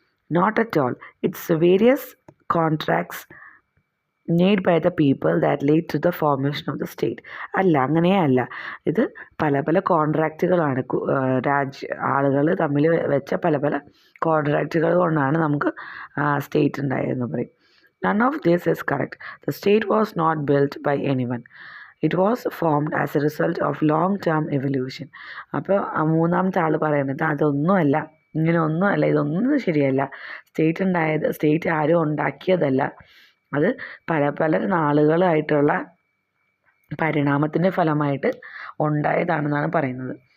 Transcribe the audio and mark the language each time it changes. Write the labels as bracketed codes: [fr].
[en] Not at all it's various contracts made by the people that lead to the formation of the state. [ml] അല്ല, അങ്ങനെയല്ല. ഇത് പല പല കോൺട്രാക്റ്റുകളാണ്, ആളുകൾ തമ്മിൽ വെച്ച പല പല കോൺട്രാക്റ്റുകൾ കൊണ്ടാണ് നമുക്ക് സ്റ്റേറ്റ് ഉണ്ടായതെന്ന് പറയും. [en] None of this is correct. The state was not built by anyone. It was formed as a result of long-term evolution. [ml] അപ്പോൾ മൂന്നാമത്തെ ആൾ പറയുന്നത് അതൊന്നുമല്ല, ഇങ്ങനെയൊന്നുമല്ല, ഇതൊന്നും ശരിയല്ല. സ്റ്റേറ്റ് ആരും ഉണ്ടാക്കിയതല്ല, അത് പല പല നാളുകളായിട്ടുള്ള പരിണാമത്തിൻ്റെ ഫലമായിട്ട് ഉണ്ടായതാണെന്നാണ് പറയുന്നത്.